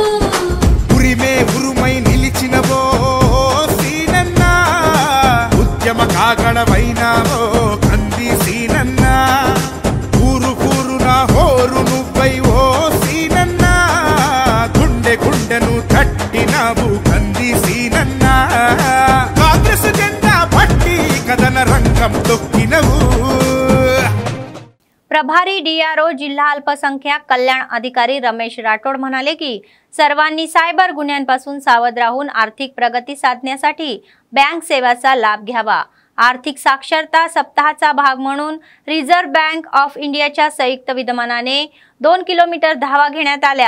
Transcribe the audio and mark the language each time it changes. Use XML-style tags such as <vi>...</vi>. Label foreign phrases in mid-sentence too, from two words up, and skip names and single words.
<te>ఉరిమే ఉరుమై నిలిచినవో సీనన్న ఉద్యమ కాగడవైనావో కంది సీనన్న ఊరు ఊరున హోరు నువ్వై ఓ సీనన్న గుండె గుండెను తట్టినావు కంది సీనన్న కాంగ్రెస్ జెండా పట్టి కథన రంగం తొక్కినవు</te> <mr>प्रभारी DRO जिल्हा अल्पसंख्याक कल्याण अधिकारी रमेश राठोड म्हणाले की सर्वांनी सायबर गुन्ह्यांपासून सावध राहून आर्थिक प्रगती साधण्यासाठी बँक सेवाचा लाभ घ्यावा। आर्थिक साक्षरता सप्ताहाचा भाग म्हणून रिझर्व्ह बँक ऑफ इंडियाच्या संयुक्त विद्यमानाने 2 किलोमीटर धावा घेण्यात आल्या।</mr>